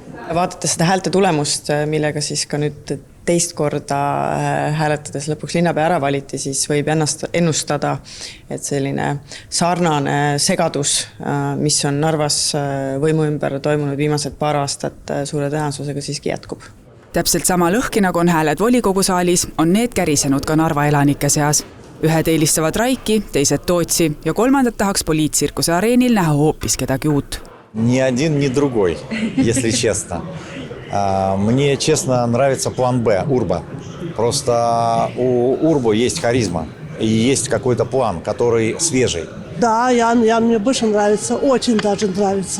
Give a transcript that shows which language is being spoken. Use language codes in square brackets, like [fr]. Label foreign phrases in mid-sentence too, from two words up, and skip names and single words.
[et] Vaadates seda häälte tulemust, millega siis ka nüüd teist korda hääletades lõpuks linnapea ära valiti, siis võib ennustada, et selline sarnane segadus, mis on Narvas võimu ümber toimunud viimased paar aastat, suure tõenäosusega siiski jätkub. Täpselt sama lõhki, nagu on hääled volikogu saalis, on need kärisenud ka Narva elanike seas. Ühed eelistavad Raiki, teised Tootsi ja 3. tahaks poliitsirkuse areenil näha hoopis kedagi uut. [ru] Ни один, ни другой, если честно. Мне, честно, нравится план Б, Урба. Просто у Урбу есть харизма и есть какой-то план, который свежий. Да, Ян мне больше нравится, очень даже нравится.